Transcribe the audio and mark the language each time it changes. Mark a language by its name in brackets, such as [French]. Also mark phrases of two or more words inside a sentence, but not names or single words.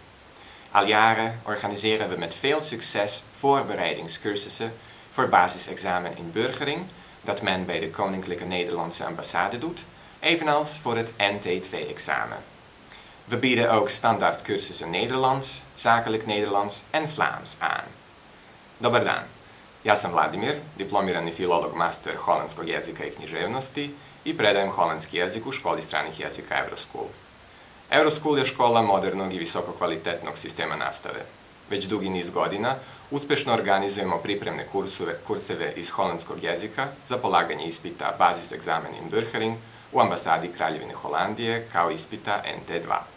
[Dutch] Al jaren organiseren we met veel succes voorbereidingscursussen voor basisexamen inburgering dat men bij de Koninklijke Nederlandse Ambassade doet, evenals voor het NT2-examen. We bieden ook standaardcursussen Nederlands, zakelijk Nederlands en Vlaams aan. [Serbian] Dobar dan, ja sam Vladimir, diplomirani filolog master holandskog jezika i književnosti i predajem holandski jezik u školi stranih jezika Euroschool. Euroschool je škola modernog i visokokvalitetnog sistema nastave. Već dugi niz godina uspešno organizujemo pripremne kurseve iz holandskog jezika za polaganje ispita [Dutch] basisexamen inburgering [Serbian] u ambasadi Kraljevine Holandije kao ispita NT2.